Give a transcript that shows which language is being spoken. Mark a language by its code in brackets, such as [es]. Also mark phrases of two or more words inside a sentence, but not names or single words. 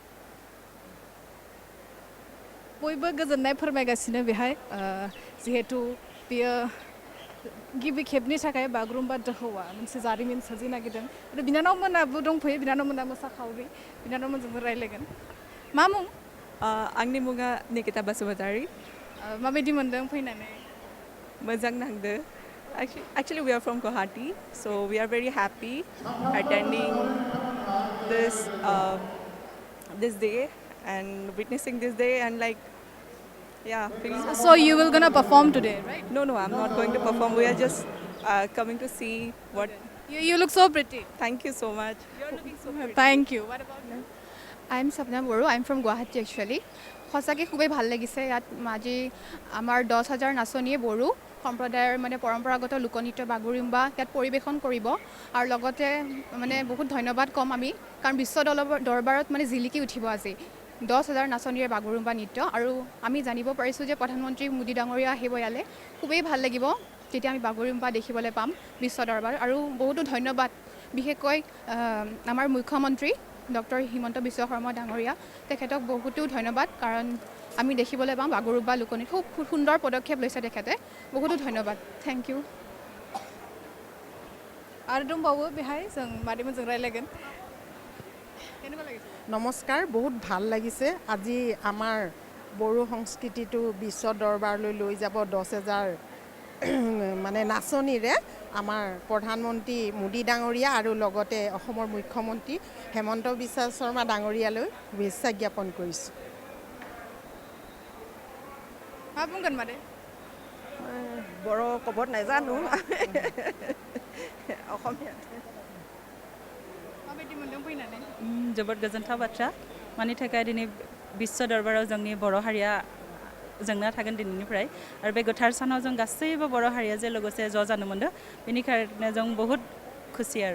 [brx] बयबो गोजोननाय फोरमायगासिनो बेहाय जिहेतु बियो गिबि खेबनि थाखाय बागुरुम्बा दोहौआ मोनसे जारिमिन सोरजिनो नागिरदों आरो बिनानावमोनाबो दंफैयो बिनानावमोना मोसाखावरि बिनानावमोनजोंबो रायलायगोन। मा मुं? आंनि मुङा निकिता बसुमतारी। माबायदि मोनदों फैनानै? मोजां नांदो। [en] Actually, we are from Guwahati, so we are very happy attending this day and witnessing this day and feeling. So you will gonna perform today, right? No, I'm not going to perform. We are just coming to see what. You look so pretty. Thank you so much. You're looking so pretty. Thank you. What about you? I'm Sapna Boro. I'm from Guwahati actually. [as] সঁচাকৈ খুবেই ভাল লাগিছে ইয়াত আজি আমাৰ 10,000 নাচনীয়ে বড়ো সম্প্ৰদায়ৰ মানে পৰম্পৰাগত লোকনৃত্য বাগৰুম্বা ইয়াত পৰিৱেশন কৰিব আৰু লগতে মানে বহুত ধন্যবাদ কম আমি কাৰণ বিশ্ব দৰবাৰত মানে জিলিকি উঠিব আজি 10,000 নাচনীৰে বাগৰুম্বা নৃত্য আৰু আমি জানিব পাৰিছোঁ যে প্ৰধানমন্ত্ৰী মোদী ডাঙৰীয়া আহিব ইয়ালৈ খুবেই ভাল লাগিব যেতিয়া আমি বাগৰুম্বা দেখিবলৈ পাম বিশ্ব দৰবাৰত আৰু বহুতো ধন্যবাদ বিশেষকৈ আমাৰ মুখ্যমন্ত্ৰী ডক্টৰ হিমন্ত বিশ্ব শৰ্মা ডাঙৰীয়া তেখেতক বহুতো ধন্যবাদ কাৰণ আমি দেখিবলৈ পাম বাগৰুম্বা লোকনৃত্য খুব সুন্দৰ পদক্ষেপ লৈছে তেখেতে বহুতো ধন্যবাদ [en] thank you [brx] आरो दंबावो बेहाय जों मादैमोनजों रायलायगोन [as] কেনেকুৱা লাগিছে নমস্কাৰ বহুত ভাল লাগিছে আজি আমাৰ বড়ো সংস্কৃতিটো বিশ্ব দৰবাৰলৈ লৈ যাব 10,000 মানে নাচনীৰে আমাৰ প্ৰধানমন্ত্ৰী মোদী ডাঙৰীয়া আৰু লগতে অসমৰ মুখ্যমন্ত্ৰী হেমন্ত বিশ্ব শৰ্মা ডাঙৰীয়ালৈ শুভেচ্ছা জ্ঞাপন কৰিছোঁ [brx] मा बुंगोन मादै [as] बर' ক'ব নাজানো অসমীয়া [brx] माबायदि मोनदों फैनानै जोबोद गोजोनथाव बाथ्रा मानि थाखाय दिनै বিশ্ব दरबाराव जोंनि बर' हारिया जोंना थागोन दिनैनिफ्राय आरो बे गोथार सानाव जों गासैबो बर' हारिया जे लोगोसे ज' जानो मोनदों बेनिखायनो जों बहुत खुसि आरो